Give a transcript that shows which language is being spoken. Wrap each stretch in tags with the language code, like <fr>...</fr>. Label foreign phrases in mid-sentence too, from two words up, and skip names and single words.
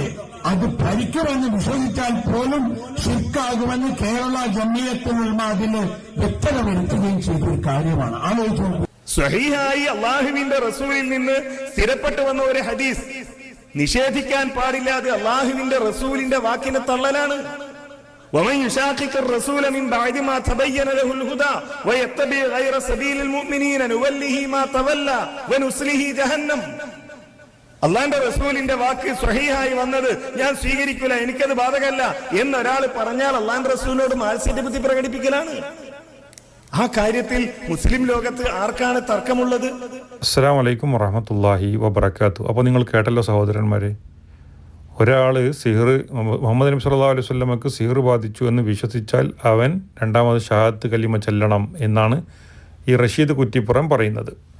<ml>അത് ഭരിക്കുമെന്ന് വിശ്വസിച്ചാൽ പോലും ശിർക്കാകുമെന്ന് കേരള ജംഇയ്യത്തുൽ ഉലമാ അതിന് വ്യക്തത വരുത്തുകയും ചെയ്തൊരു കാര്യമാണ്. ആലോചിച്ചു. സ്വഹീഹായി അള്ളാഹുവിന്റെ റസൂലിൽ നിന്ന് സ്ഥിരപ്പെട്ടു വന്ന ഒരു ഹദീസ് നിഷേധിക്കാൻ പാടില്ലാതെ അള്ളാഹുവിന്റെ റസൂലിന്റെ വാക്കിനെ തള്ളലാണ്.</ml> <ar>ومن يشاقق الرسول من بعد ما تبين له الهدى ويتبع غير سبيل المؤمنين نوله ما تولى ونصله جهنم.</ar> <ml>അള്ളാന്റെ റസൂലിന്റെ വാക്ക് സ്വഹീഹായി വന്നത് ഞാൻ സ്വീകരിക്കില്ല, എനിക്കത് ബാധകമല്ല എന്നൊരാൾ പറഞ്ഞാൽ അള്ളാന്റെ റസൂലിനോട് മാത്സര്യബുദ്ധി പ്രകടിപ്പിക്കലാണ്. ആ കാര്യത്തിൽ മുസ്ലിം ലോകത്ത് ആർക്കാണ് തർക്കമുള്ളത്?</ml> <ar>السلام عليكم ورحمة الله وبركاته.</ar> <ml>അപ്പോൾ നിങ്ങൾ കേട്ടല്ലോ സഹോദരന്മാരെ, ഒരാൾ സിഹർ, മുഹമ്മദ് നബി</ml> <ar>صلى الله عليه</ar> <ml>വസല്ലമക്ക് സിഹർ ബാധിച്ചു എന്ന് വിശ്വസിച്ചാൽ അവൻ രണ്ടാമത് ഷഹാദത്ത് കലിമ ചെല്ലണം എന്നാണ് ഈ റഷീദ് കുറ്റിപ്പുറം പറയുന്നത്.</ml>